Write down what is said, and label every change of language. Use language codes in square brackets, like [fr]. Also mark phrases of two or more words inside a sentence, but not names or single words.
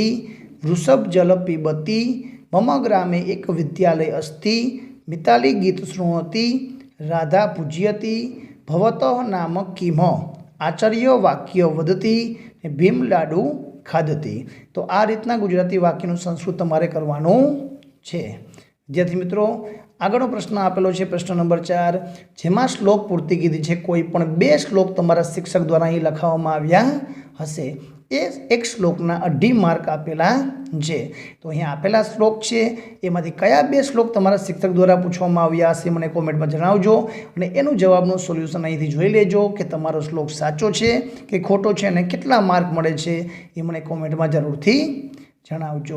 [sa] वृषभ जल पीबति। मम ग्रामे एक विद्यालय अस्ति। मिताली गीत शृणोति। राधा पूज्यति। भवतः नाम किम। आचार्य वाक्य वदति। भीम लाडू खादति। [gu] તો આ રીતના ગુજરાતી वाक्यનું સંસ્કૃત તમારે કરવાનું છે। વિદ્યાર્થી મિત્રો, આગળનો પ્રશ્ન આપેલો છે, પ્રશ્ન નંબર 4, જેમાં શ્લોક પૂર્તિ કીધી છે। કોઈ પણ 2 શ્લોક તમારા શિક્ષક દ્વારા અહીં લખાવવામાં આવ્યા હશે। એ એક શ્લોકના 2.5 માર્ક આપેલા છે। તો અહીં આપેલા શ્લોક છે, એમાંથી કયા 2 શ્લોક તમારા શિક્ષક દ્વારા પૂછવામાં આવ્યા હશે મને કોમેન્ટમાં જણાવજો, અને એનું જવાબનું સોલ્યુશન અહીંથી જોઈ લેજો કે તમારો શ્લોક સાચો છે કે ખોટો છે અને કેટલા માર્ક મળે છે એ મને કોમેન્ટમાં જરૂરથી જણાવજો।